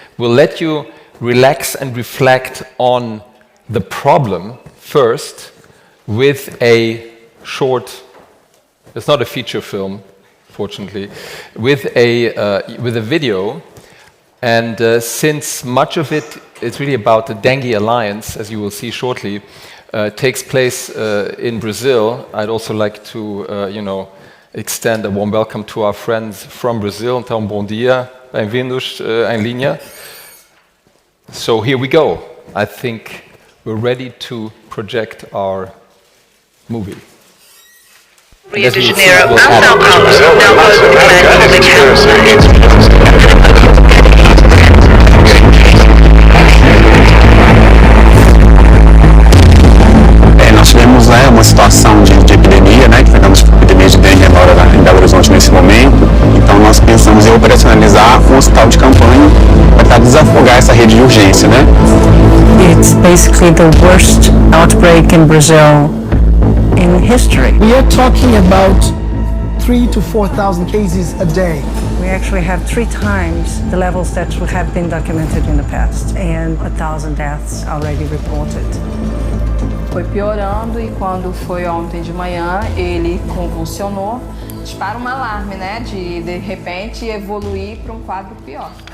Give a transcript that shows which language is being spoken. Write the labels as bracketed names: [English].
[English] We'll let you relax and reflect on the problem first with a short, it's not a feature film, fortunately, with a video. And since much of it is really about the Dengue Alliance, as you will see shortly, takes place in Brazil, I'd also like to, extend a warm welcome to our friends from Brazil. [Portuguese] Então, bom dia, bem-vindos em linha. [English] So here we go. I think we're ready to project our movie. Rio de Janeiro and Sao Paulo now both declared public health. [Portuguese] Nós tivemos uma situação de epidemia, que tivemos epidemia de dengue agora em Belo Horizonte nesse momento. Então nós pensamos em operacionalizar um hospital de campanha para tentar desafogar essa rede de urgência, [English] It's basically the worst outbreak in Brazil in history. We are talking about 3,000 to 4,000 cases a day. We actually have 3 times the levels that have been documented in the past, and 1,000 deaths already reported. [Portuguese] Foi piorando e quando foi ontem de manhã ele convulsionou, dispara um alarme, de repente evoluir para um quadro pior.